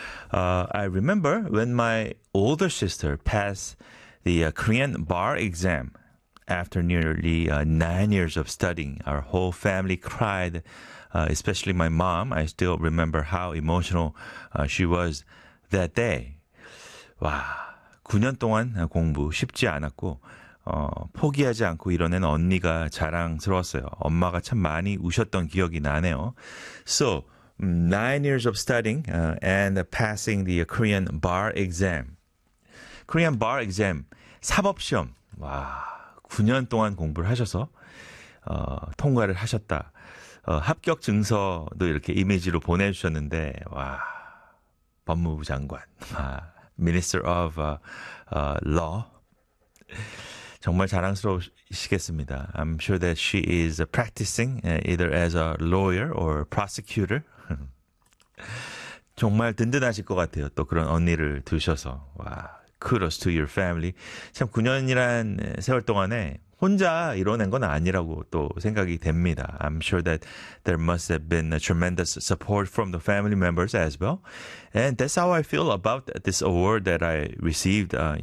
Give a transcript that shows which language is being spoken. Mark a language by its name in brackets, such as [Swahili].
[English] I remember when my older sister passed the Korean bar exam after nearly 9 years of studying. Our whole family cried, especially my mom. I still remember how emotional she was that day. 와. [Korean] 9년 동안 공부 쉽지 않았고, 포기하지 않고 이뤄낸 언니가 자랑스러웠어요. 엄마가 참 많이 우셨던 기억이 나네요. [English] So, 9 years of studying and passing the Korean bar exam. Korean bar exam, [Korean] 사법시험. 와, 9년 동안 공부를 하셔서 통과를 하셨다. 합격 증서도 이렇게 이미지로 보내주셨는데, 와, 법무부 장관. [English] 와. Minister of Law. [Korean] 정말 자랑스러우시겠습니다. [English] I'm sure that she is practicing either as a lawyer or prosecutor. [Korean] 정말 든든하실 것 같아요. 또 그런 언니를 두셔서. 와, [English] kudos to your family. [Korean] 참, 9년이란 세월 동안에 혼자 이뤄낸 건 아니라고 또 생각이 됩니다. [English] I'm sure that there must have been a tremendous support from the family members as well. And that's how I feel about this award that I received.